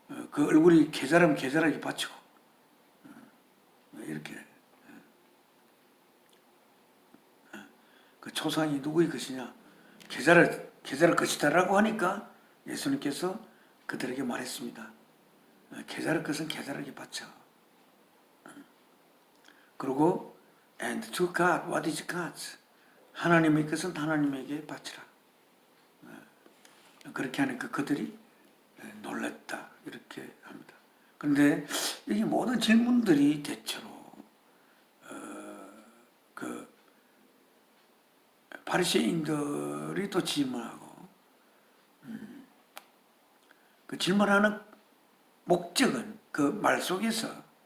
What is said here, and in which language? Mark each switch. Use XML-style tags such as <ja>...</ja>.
<ko>그 얼굴이 계자라면 계자에게 바치고 이렇게 그 초상이 누구의 것이냐? 계자를 것이다라고 하니까 예수님께서 그들에게 말했습니다. 계자의 것은 계자에게 바쳐. 그리고</ko> <en>and to God, what is God's?</en> <ko>하나님의 것은 하나님에게 바치라. 그렇게 하니까 그들이 놀랐다 이렇게 합니다. 그런데 이 모든 질문들이 대체로 그 바리새인들이 또 질문하고, 그 질문하는 목적은 그 말 속에서</ko>